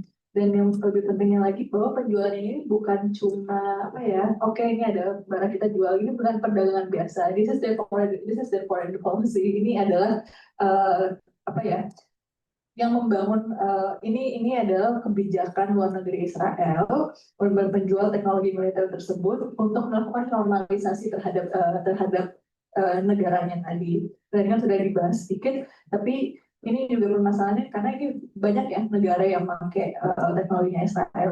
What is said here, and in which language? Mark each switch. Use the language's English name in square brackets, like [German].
[Indonesian] Dan yang lebih pentingnya lagi bahwa penjualan ini bukan cuma oke, ini ada barang kita jual, ini bukan perdagangan biasa. [English] This is their foreign policy. [Indonesian] Ini adalah yang membangun ini adalah kebijakan luar negeri Israel penjual teknologi militer tersebut untuk melakukan normalisasi terhadap negaranya tadi. Dan kan sudah dibahas sedikit, tapi ini juga permasalahannya karena ini banyak ya negara yang memakai teknologinya Israel.